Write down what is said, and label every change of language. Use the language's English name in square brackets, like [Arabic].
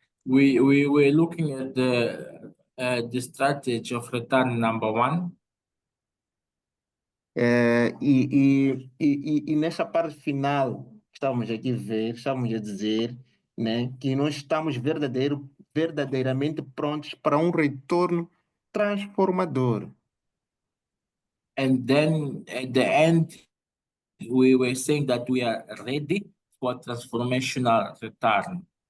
[English] we were looking at the strategy of return number 1. [Portuguese] E nessa parte final, estávamos aqui a ver, estávamos a dizer, né, que nós estamos verdadeiramente prontos para um retorno transformador. [English] And then at the end, we were saying that we are ready for transformational return.